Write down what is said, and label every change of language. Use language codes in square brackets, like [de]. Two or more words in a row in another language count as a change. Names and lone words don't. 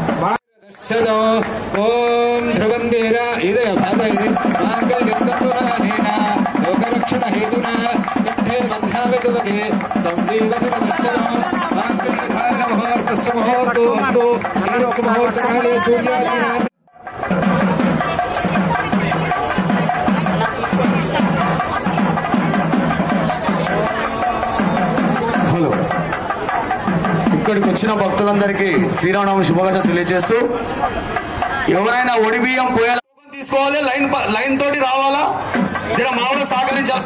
[sa] ओम ध्रुवंदेरा इदय भावये मांगल्यन्दतुनानेना लोकरक्षण हेतुना कंठे बन्धावतुवगे तं देवसनदर्शनं मांगल्यधारणमुहूर्तस्य मुहूर्तोऽस्तु मुहूर्तकाले सूर्यादीनां [te] ఇక్కడికి వచ్చిన భక్తులందరికీ శ్రీరామనవమి శుభాకాంక్షలు తెలియజేస్తూ ఎవరైనా ఒడి బియ్యం తీసుకోవాలి లైన్ తోటి రావాలా ఇక్కడ మామూలు సహకరించాలి.